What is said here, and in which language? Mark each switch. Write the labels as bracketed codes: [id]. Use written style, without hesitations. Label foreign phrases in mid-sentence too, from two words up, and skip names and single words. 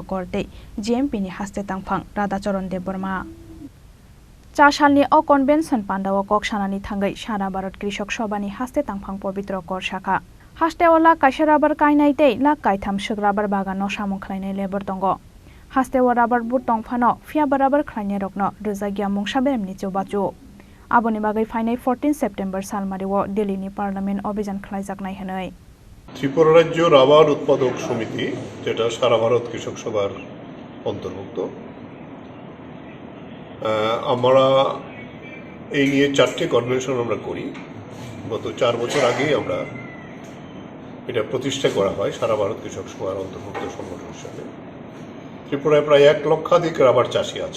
[trp] Korte GMP ni Haste Tangphang Radhacharan Deborma Chasalni o Convention Panda o Koksanani Thangai Sara Bharat Krishok Sabhani Haste Tangphang Pabitra Kor Shakha Haste ola kaisa rabar kainaitei la kaitham suk rabar bagan no samung khlainai lebor tongo Haste o rabar bur tongphano fia barabar khlainai rokno Rajya mungsa Beremni chobachu Aboni bagai fainai 14 September salmariwo Delhi Parliament অভিযান Khlaijakha hinai [bn] ত্রিপুরা রাজ্য রাবার উৎপাদক সমিতি যেটা সারা ভারত কৃষক সভার অন্তর্ভুক্ত আমরা এই নিয়ে 4টে কনভেনশন আমরা করি গত 4 বছর আগেই আমরা এটা প্রতিষ্ঠা করা হয় সারা ভারত কৃষক সভার অন্তর্ভুক্ত সংগঠন হিসেবে ত্রিপুরায় প্রায় 1 লক্ষাধিক রাবার চাষী আছে